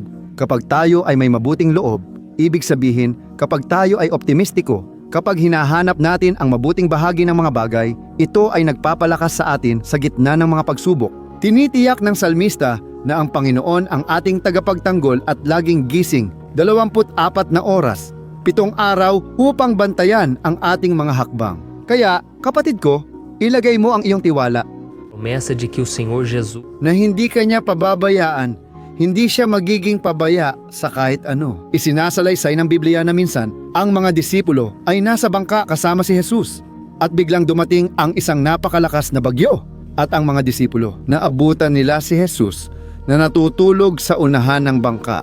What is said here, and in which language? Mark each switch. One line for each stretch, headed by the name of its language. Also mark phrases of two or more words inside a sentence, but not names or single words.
Filipino: Kapag tayo ay may mabuting loob, ibig sabihin kapag tayo ay optimistiko, kapag hinahanap natin ang mabuting bahagi ng mga bagay, ito ay nagpapalakas sa atin sa gitna ng mga pagsubok. Tinitiyak ng salmista na ang Panginoon ang ating tagapagtanggol at laging gising 24 na oras, 7 araw upang bantayan ang ating mga hakbang. Kaya, kapatid ko, ilagay mo ang iyong tiwala
Portuguese: Promessa de que o Senhor Jesus
Filipino: na hindi kanya pababayaan, hindi siya magiging pabaya sa kahit ano. Isinasalaysay ng Biblia na minsan, ang mga disipulo ay nasa bangka kasama si Jesus at biglang dumating ang isang napakalakas na bagyo at ang mga disipulo naabutan nila si Jesus na natutulog sa unahan ng bangka.